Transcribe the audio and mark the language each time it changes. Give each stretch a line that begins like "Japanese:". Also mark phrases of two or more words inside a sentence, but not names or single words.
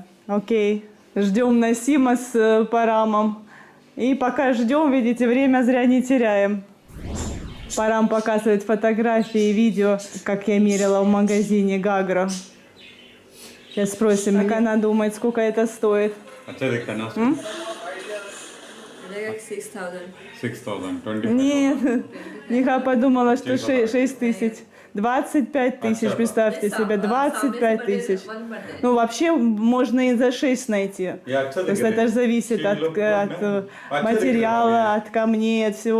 Russian: Окей, ждем Насима с Парамом. И пока ждем, видите, время зря не теряем. Парам показывает фотографии и видео, как я мерила в магазине Гагра. Сейчас спросим, как она думает, сколько это стоит.
Hindi: अच्छा दिखता है ना?
Russian: 6,000. 6,000, 25,000. Нет, Ниха подумала, что 6 тысяч. 25 тысяч, представьте себе, 25 тысяч. Ну, вообще, можно и за 6 найти. То есть это же зависит от материала, от камней, от всего.